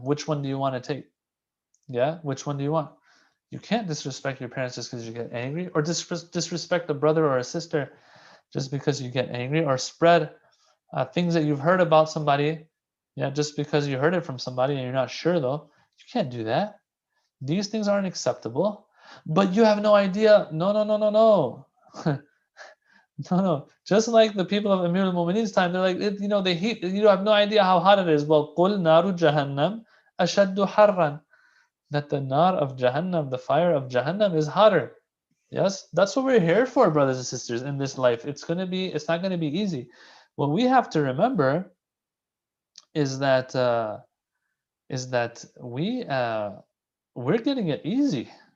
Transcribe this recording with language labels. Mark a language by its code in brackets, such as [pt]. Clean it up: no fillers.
[en] Which one do you want to take? Yeah, which one do you want? You can't disrespect your parents just because you get angry, or disrespect a brother or a sister just because you get angry, or spread things that you've heard about somebody, yeah, just because you heard it from somebody and you're not sure though. You can't do that. These things aren't acceptable. But you have no idea. No, no, no, no, no. No, no. Just like the people of Amir al-Mu'mineen's time, they're like, the heat, you have no idea how hot it is. Well, [ar] قُلْ نَارُ جَهَنَّمْ أَشَدُّ حَرًّا. [en] That the nar of Jahannam, the fire of Jahannam, is hotter. Yes, that's what we're here for, brothers and sisters, in this life. It's not going to be easy. What we have to remember is that we're getting it easy.